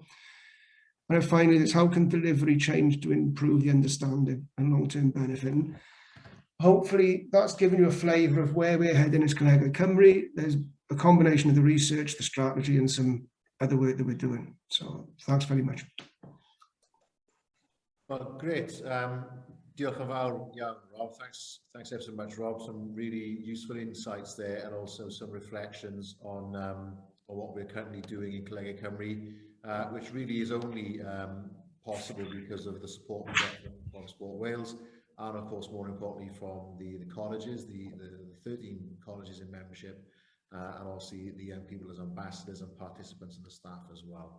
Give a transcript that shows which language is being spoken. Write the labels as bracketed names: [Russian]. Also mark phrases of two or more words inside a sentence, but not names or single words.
[English] And finally, it's how can delivery change to improve the understanding and long-term benefit? And hopefully that's given you a flavour of where we're heading as Colegau Cymru. There's a combination of the research, the strategy, and some other work that we're doing. So thanks very much. Well, great. [Welsh] Diolch yn fawr iawn, Rob. [English] Thanks ever so much, Rob. Some really useful insights there, and also some reflections on what we're currently doing in Colegau Cymru, which really is only possible because of the support we get from Sport Wales, and of course, more importantly, from the colleges, the 13 colleges in membership, and also the young people as ambassadors and participants and the staff as well.